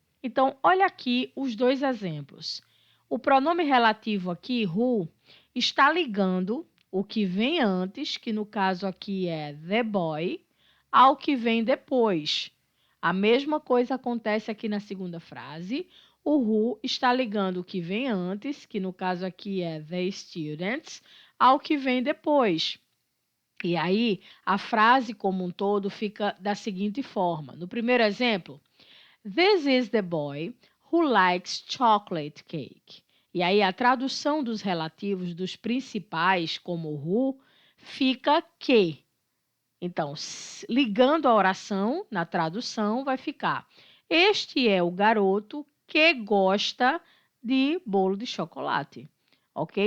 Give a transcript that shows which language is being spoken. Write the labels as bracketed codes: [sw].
[pt] Então, olha aqui os dois exemplos. O pronome relativo aqui, who, está ligando o que vem antes, que no caso aqui é the boy, ao que vem depois. A mesma coisa acontece aqui na segunda frase. O who está ligando o que vem antes, que no caso aqui é the students, ao que vem depois. E aí, a frase como um todo fica da seguinte forma. No primeiro exemplo, [en] this is the boy who likes chocolate cake. [pt] E aí, a tradução dos relativos dos principais, como who, fica que. Então, ligando a oração na tradução, vai ficar: este é o garoto que gosta de bolo de chocolate. Ok?